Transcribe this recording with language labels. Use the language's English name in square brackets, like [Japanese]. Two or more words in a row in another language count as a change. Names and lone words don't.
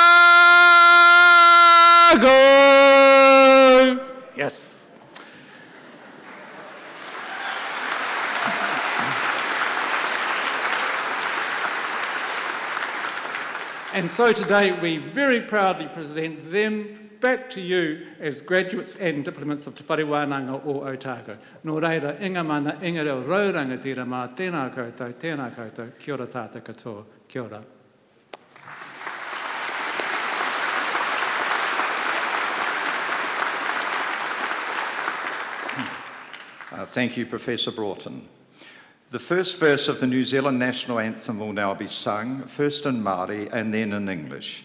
[English] Yes. And so today we very proudly present them back to you as graduates and diplomats of Te Whare Wānanga o Otago. [Māori] Nō reira, inga mana, inga reo rauranga tira mā, tēnā koutou, kia ora tātou katoa, kia ora. [English] Thank you, Professor Broughton. The first verse of the New Zealand national anthem will now be sung, first in Maori and then in English.